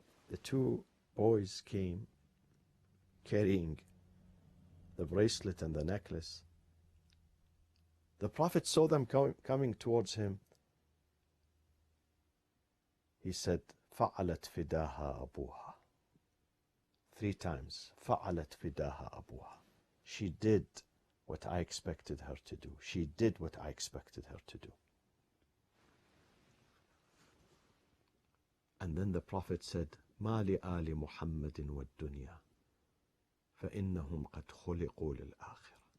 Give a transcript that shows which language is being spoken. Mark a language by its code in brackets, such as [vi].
[en] The two boys came carrying the bracelet and the necklace. The Prophet saw them coming towards him. He said, [ar] فَعَلَتْ فِدَاهَا أَبُوهَا. [en] 3 times. [ar] فَعَلَتْ فِدَاهَا أَبُوهَا. [en] She did what I expected her to do. She did what I expected her to do. And then the Prophet said, [ar] مَا لِآلِ مُحَمَّدٍ وَالدُّنْيَا فَإِنَّهُمْ قَدْ خُلِقُوا لِلْآخِرَةِ.